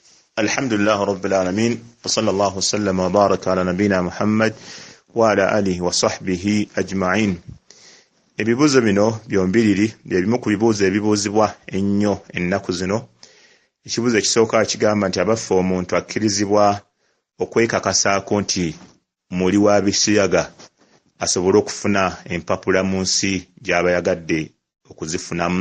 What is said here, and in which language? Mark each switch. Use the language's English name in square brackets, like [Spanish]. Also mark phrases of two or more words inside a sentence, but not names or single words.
[Arabic] الحمد لله رب العالمين وصلى الله وسلم وبارك على نبينا محمد وعلى آله وصحبه أجمعين. [Ganda] Ebibuzo bino byombiriri byebimu ku bibuzo ebibuuzibwa ennyo ennaku zino. Ekibuzo ekisooka kigamba nti abaffe omuntu akkirizibwa okwekakasaako nti muli wa bisiyaga asobole okufuna empapula mu nsi gy'aba yagadde okuzifunamu.